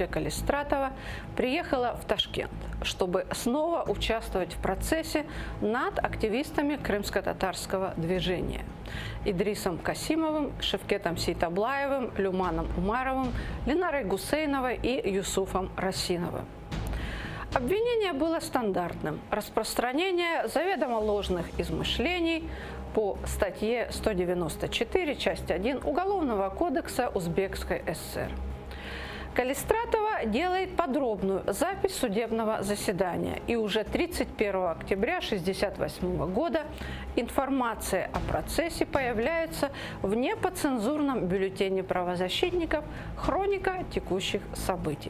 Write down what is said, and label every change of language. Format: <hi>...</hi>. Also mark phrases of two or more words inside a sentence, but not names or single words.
<ru>Калистратова приехала в Ташкент, чтобы снова участвовать в процессе над активистами крымско-татарского движения Идрисом Касимовым, Шевкетом Сейтаблаевым, Люманом Умаровым, Ленарой Гусейновой и Юсуфом Расиновым. Обвинение было стандартным – распространение заведомо ложных измышлений по статье 194, часть 1 Уголовного кодекса Узбекской ССР. Калистратова делает подробную запись судебного заседания, и уже 31 октября 1968 года информация о процессе появляется в неподцензурном бюллетене правозащитников «Хроника текущих событий».</ru>